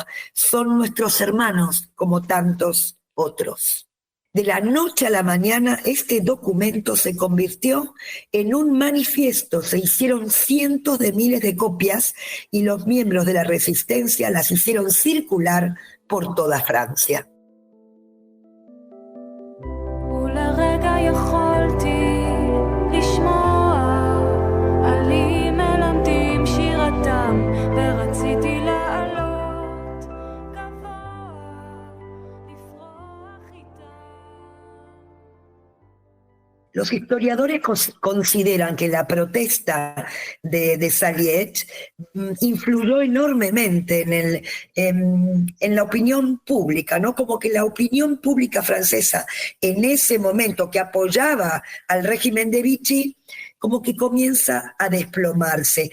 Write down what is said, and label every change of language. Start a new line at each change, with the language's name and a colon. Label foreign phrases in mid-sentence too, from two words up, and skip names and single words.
Spanish: Son nuestros hermanos como tantos otros. De la noche a la mañana, este documento se convirtió en un manifiesto. Se hicieron cientos de miles de copias y los miembros de la resistencia las hicieron circular por toda Francia.
Hebrew: ולרגע יכולתי לשמוע עלים מלמדים שירתם ורציתי לעלות גבוה לפרוח איתם.
Spanish: Los historiadores consideran que la protesta de Saliège influyó enormemente en la opinión pública, ¿no? Como que la opinión pública francesa en ese momento, que apoyaba al régimen de Vichy, como que comienza a desplomarse.